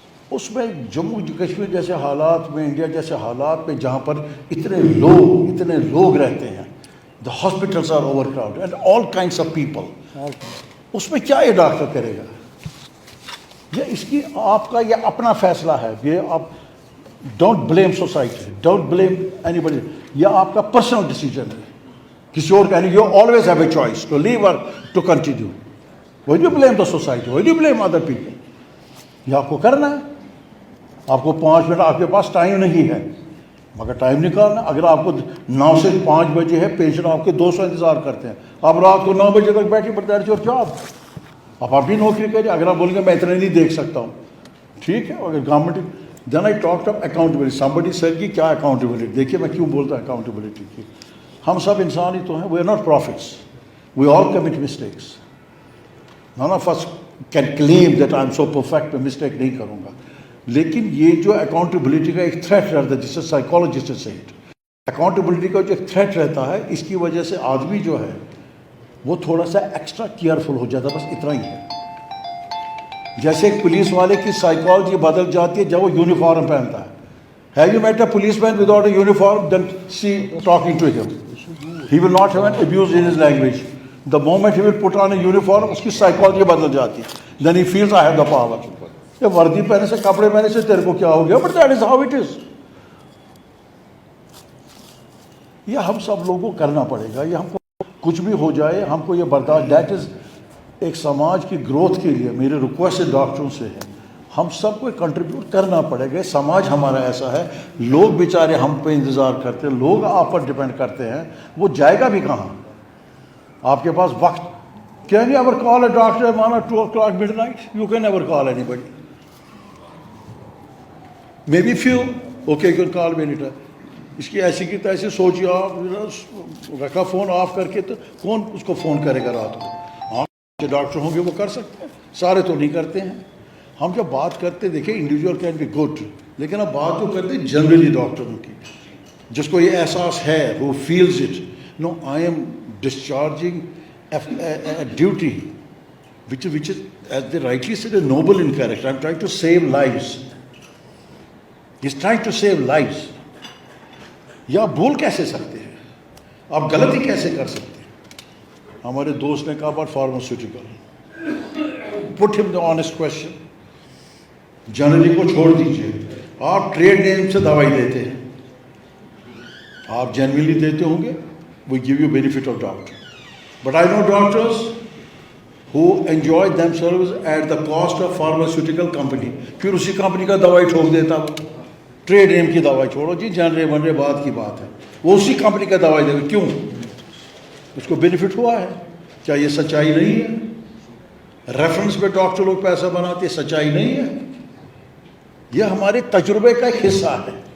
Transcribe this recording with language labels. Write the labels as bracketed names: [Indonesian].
[Urdu] اس میں جموں کشمیر جیسے حالات میں, انڈیا جیسے حالات میں, جہاں پر اتنے لوگ رہتے ہیں, [English] the hospitals are over crowd and all kinds of people, [Urdu] اس میں کیا یہ ڈاکٹر کرے گا؟ یہ اس کی آپ کا یہ اپنا فیصلہ ہے. [English] یہ آپ don't blame society, don't blame anybody. [Urdu] یہ آپ کا پرسنل ڈیسیجن ہے. کسی اور کا نہیں. [English] You always have a choice to leave or to continue. Why do you blame the society? why do you blame other people? [Urdu] یہ آپ کو کرنا ہے. آپ کو 5 منٹ آپ کے پاس ٹائم نہیں ہے, مگر ٹائم نکالنا. اگر آپ کو 9 سے 5 بجے ہے, پیشنٹ آپ کے 200 انتظار کرتے ہیں, آپ رات کو 9 بجے تک بیٹھے, [English] But that is your job. [Urdu] آپ اپنی نوکری کریے. اگر آپ بولیں گے میں اتنا نہیں دیکھ سکتا ہوں, ٹھیک ہے. اگر government, [English] Then I talked of accountability. Somebody said [Urdu] کہ کیا اکاؤنٹیبلٹی. دیکھیے میں کیوں بولتا ہوں اکاؤنٹیبلٹی کی. ہم سب انسان ہی تو ہیں. [English] We are not prophets, we all commit mistakes. none of us can claim that I am so perfect, [Urdu] میں مسٹیک نہیں کروں گا. لیکن یہ جو اکاؤنٹیبلٹی کا ایک تھریٹ رہتا ہے, جس سے سائیکالوجسٹ سے سیٹ, اکاؤنٹیبلٹی کا جو ایک تھریٹ رہتا ہے, اس کی وجہ سے آدمی جو ہے وہ تھوڑا سا ایکسٹرا کیئرفل ہو جاتا ہے. بس اتنا ہی ہے. جیسے ایک پولیس والے کی سائیکالوجی بدل جاتی ہے جب وہ یونیفارم پہنتا ہے. [English] Have you met a policeman without a uniform? Then see talking to him. He will not have an abuse in his language. The moment he will put on a uniform, [Urdu] اس کی psychology بدل جاتی ہے. [English] Then he feels I have the power. [Urdu] یہ وردی پہنے سے, کپڑے پہنے سے تیرے کو کیا ہو گیا, [English] but that is how it is. [Urdu] یہ ہم سب لوگوں کو کرنا پڑے گا. یہ ہم کو کچھ بھی ہو جائے, ہم کو یہ برداشت. دیٹ از ایک سماج کی گروتھ کے لیے میری ریکویسٹ ڈاکٹروں سے ہے, ہم سب کو کنٹریبیوٹ کرنا پڑے گا. سماج ہمارا ایسا ہے, لوگ بیچارے ہم پہ انتظار کرتے ہیں, لوگ آپ پر ڈپینڈ کرتے ہیں. وہ جائے گا بھی کہاں؟ آپ کے پاس وقت. [English] Can you ever call a doctor at 1 or 2 o'clock midnight? You can never call anybody. Maybe few, okay, you can call me anytime. [Urdu] اس کی ایسی کی تیسی سوچیے آپ, رکھا فون آف کر کے, تو کون اس کو فون کرے گا رات کو؟ ہاں جو ڈاکٹر ہوں گے وہ کر سکتے ہیں, سارے تو نہیں کرتے ہیں. ہم جب بات کرتے دیکھیں [English] individual can be good, [Urdu] لیکن اب بات جو کرتے ہیں جنرلی ڈاکٹروں کی, جس کو یہ احساس ہے, [English] who feels it. No, I am discharging a duty which is as they rightly said, is noble in character. I'm trying to save lives. He's trying to save lives. [Urdu] یہ آپ بول کیسے سکتے ہیں؟ آپ غلطی کیسے کر سکتے ہیں؟ ہمارے دوست نے کہا [English] about pharmaceutical. Put him the honest question. [Urdu] Generally کو چھوڑ دیجیے. آپ ٹریڈ نیم سے دوائی دیتے ہیں. آپ جنرلی دیتے ہوں گے. [English] We give you benefit of doubt. But I know doctors who enjoy themselves at the cost of pharmaceutical company. [Urdu] پھر اسی کمپنی کا دوائی ٹھوک دیتا وہ. ٹریڈ نیم کی دوائی چھوڑو جی, جنرے منرے بات کی بات ہے. وہ اسی کمپنی کا دوائی دے گا. کیوں؟ اس کو بینیفٹ ہوا ہے. کیا یہ سچائی نہیں ہے؟ ریفرنس پہ ڈاکٹر لوگ پیسہ بناتے, سچائی نہیں ہے؟ یہ ہمارے تجربے کا ایک حصہ ہے.